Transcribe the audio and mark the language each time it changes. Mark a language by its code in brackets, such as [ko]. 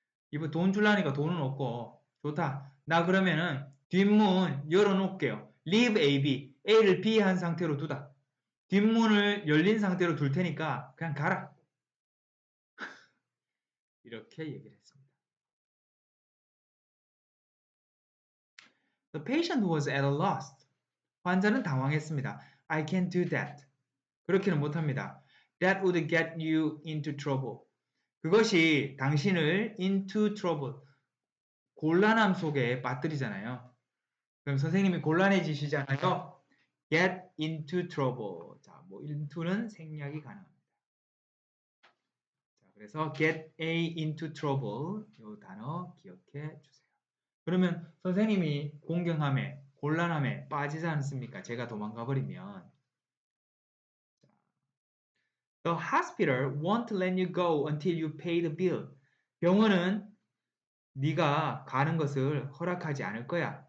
[ko] 이거 돈 줄라니까 돈은 없고 좋다. 나 그러면은 뒷문 열어놓을게요. Leave A, B. A를 B 한 상태로 두다. 뒷문을 열린 상태로 둘 테니까 그냥 가라. 이렇게 얘기를 했습니다. [en] The patient was at a loss. [ko] 환자는 당황했습니다. [en] I can't do that. [ko] 그렇게는 못합니다. [en] That would get you into trouble. [ko] 그것이 당신을 [en] into trouble, [ko] 곤란함 속에 빠뜨리잖아요. 그럼 선생님이 곤란해지시잖아요. [en] get into trouble. [ko] 자, 뭐 into는 생략이 가능합니다. 자, 그래서 get A into trouble 이 단어 기억해 주세요. 그러면 선생님이 공경함에 곤란함에 빠지지 않습니까? 제가 도망가 버리면 [en] The hospital won't let you go until you pay the bill. [ko] 병원은 네가 가는 것을 허락하지 않을 거야.